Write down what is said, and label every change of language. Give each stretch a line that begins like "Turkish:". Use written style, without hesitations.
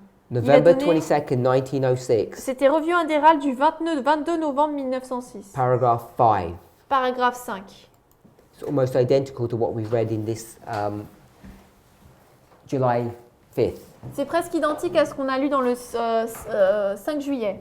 English: November
French: donné-
English: 22nd, 1906.
French: c'était Revue en Herald du 22 novembre 1906.
English: Paragraph 5.
French: Paragraphe 5.
English: It's almost identical to what we've read in this July 5th,
French: C'est presque identique à ce qu'on a lu dans le 5 juillet,